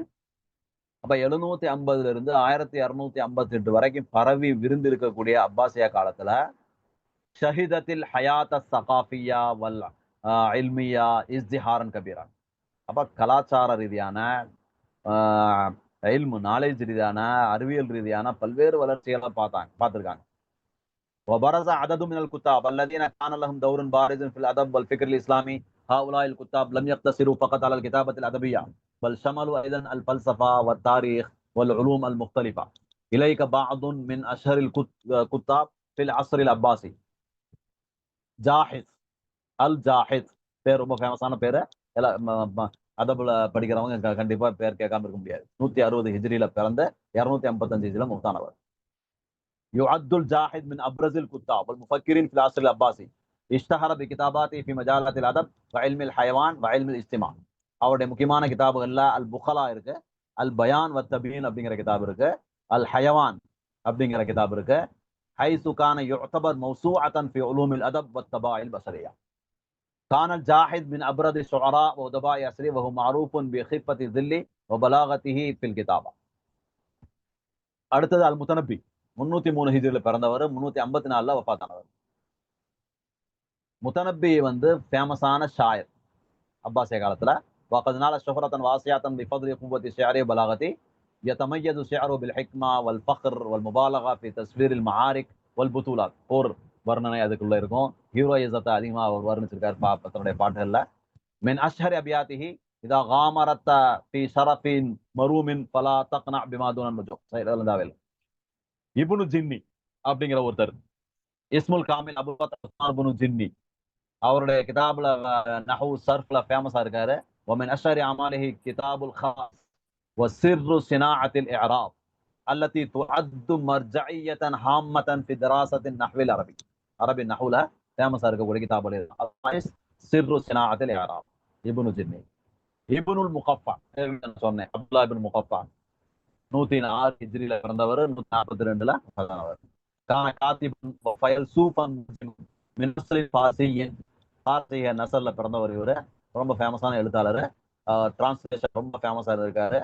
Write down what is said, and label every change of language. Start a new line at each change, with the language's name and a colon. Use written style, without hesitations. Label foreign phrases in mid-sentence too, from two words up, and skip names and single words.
Tamil: அப்ப 750 இருந்து 1258 வரைக்கும் பரவி விருந்து இருக்கக்கூடிய அப்பாசியா காலத்துல
Arabic: شهدت الحياة الثقافية والعلمية ازدهارا كبيرا,
Tamil: அப்ப கலாச்சார ரீதியான நாலேஜ் ரீதியான அறிவியல் ரீதியான பல்வேறு வளர்ச்சிகளை பார்த்திருக்காங்க.
Arabic: وبرز عدد من الكتاب الذين كان لهم دور بارز في الادب والفكر الاسلامي. هؤلاء الكتاب لم يقتصروا فقط على الكتابه الادبيه بل شملوا ايضا الفلسفه والتاريخ والعلوم المختلفه. اليك بعض من اشهر الكتاب في العصر العباسي.
Tamil: ஜாஹித் அல் ஜாஹித் பேர் ரொம்ப ஃபேமஸான பேரு. அதபுல படிக்கிறவங்க கண்டிப்பா பேர் கேட்காம இருக்க முடியாது. 160 ஹிஜ்ரியில பிறந்த 255 ஹிஜ்ரியில மௌத்தானவர்.
Arabic: يعد الجاحظ من ابرز الكتاب والمفكرين في العصر العباسي. اشتهر بكتاباته في مجالات الادب وعلم الحيوان وعلم الاجتماع.
Tamil: அவருடைய முக்கியமான கிதாபுகள்ல அல் புகலா இருக்கு, அல் பயான் வ தபீன் அப்படிங்கிற கிதாப் இருக்கு, அல் ஹயவான் அப்படிங்கிற கிதாப் இருக்கு.
Arabic: حيث كان يعتبر موسوعة في علوم الادب والطباع البصرية. كان الجاحظ من ابرز الشعراء وادباء عصره وهو معروف بخفة الظل وبلاغته في الكتابة.
Tamil: அடுத்தது அல் முத்தனப்பி 303 ஹிஜ்ரியில பிறந்தவர், 354ல வஃபாத்தானவர். முத்தனப்பி ஃபேமஸான ஷாயர் அப்பாசிய காலத்துல.
Arabic: وقد نال شهرة واسعة بفضل قوة شعره وبلاغته. يتميز شعره بالحكمة والفخر والمبالغة في تصوير المعارك والبطولات.
Tamil: போர் வர்ணனை அதுக்குள்ள இருக்கும். ஹீரோயிசத்தை அதிகமா அவர் வர்ணிச்சிருக்காரு தன்னுடைய பாட்டுகள்ல.
Arabic: من اشهر ابياته اذا غامرت في شرف مروم فلا تقنع بما دون النجوم.
Tamil: சரி, இப்னு ஜின்னி அப்படிங்கிற ஒருத்தர்,
Arabic: الاسم الكامل
Tamil: அபுபக்கர் ஜின்னி, அவருடைய கிதாபுல
Arabic: نحو صرف
Tamil: ஃபேமஸா இருக்காரு.
Arabic: ومن اشهر اعماله كتاب الخاص وسر صناعة الاعراب التي تعد مرجعية هامة في دراسة النحو العربي.
Tamil: அரபி நஹ்வுல ஃபேமஸா இருக்கக்கூடிய கிதாபுல سر صناعة الاعراب இப்னு ஜின்னி. இப்னுல் முகஃபா சொன்னேன், அப்துல்லா இப்னு முகஃபா 106 ஹிஜ்ரியில பிறந்தவர், 142ல வஃபாத்தானவர்.
Arabic: كان كاتبا وفيلسوفا من أصل فارسي,
Tamil: ஃபார்சிய நஸ்ல்ல பிறந்தவர். இவரு ரொம்ப ஃபேமஸான எழுத்தாளர். டிரான்ஸ்லேஷன் ரொம்ப ஃபேமஸா இருக்காரு.